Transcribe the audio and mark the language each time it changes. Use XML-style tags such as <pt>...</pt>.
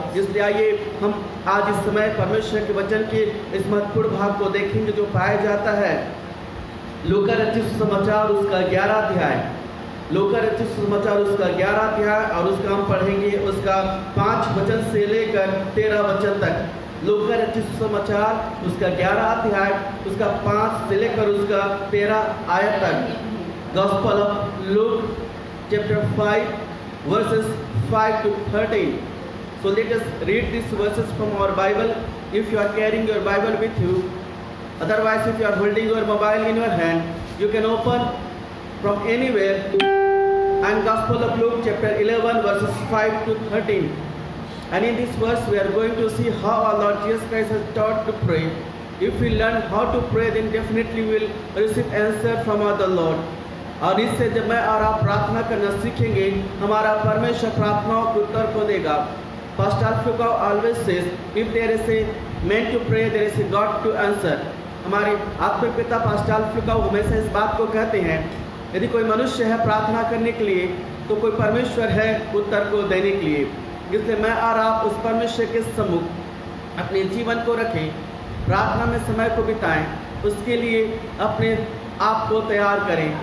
<hi>इसलिए आइए हम आज इस समय परमेश्वर के वचन के इस महत्वपूर्ण भाग को देखेंगे, जो पाया जाता है लूका रचित सुसमाचार उसका 11 अध्याय, लूका रचित सुसमाचार उसका 11 अध्याय, और उसका हम पढ़ेंगे उसका 5 वचन से लेकर 13 वचन तक। लूका रचित सुसमाचार उसका 11 अध्याय, उसका 5 से लेकर उसका 13 आयत तक।</hi> <en>Gospel of Luke chapter 5 verses 5 to 13। So let us read these verses from our Bible. If you are carrying your Bible with you, otherwise if you are holding your mobile in your hand, you can open from anywhere. And Gospel of Luke chapter 11 verses 5 to 13. And in this verse we are going to see how our Lord Jesus Christ has taught to pray. If we learn how to pray, then definitely we will receive answer from our Lord.</en> <hi>और इससे जब मैं और आप प्रार्थना करना सीखेंगे, हमारा परमेश्वर प्रार्थनाओं के उत्तर को देगा।</hi> <en>Pastor Foucault always says, if there is a man to pray, there is a God to answer.</en> <hi>हमारे आत्मिक पिता पास्टर फ्यूकाउ हमेशा इस बात को कहते हैं, यदि कोई मनुष्य है प्रार्थना करने के लिए, तो कोई परमेश्वर है उत्तर को देने के लिए। इसलिए मैं और आप उस परमेश्वर के सम्मुख अपने जीवन को रखें, प्रार्थना में समय को बिताएं, उसके लिए अपने आप को तैयार करें।</hi>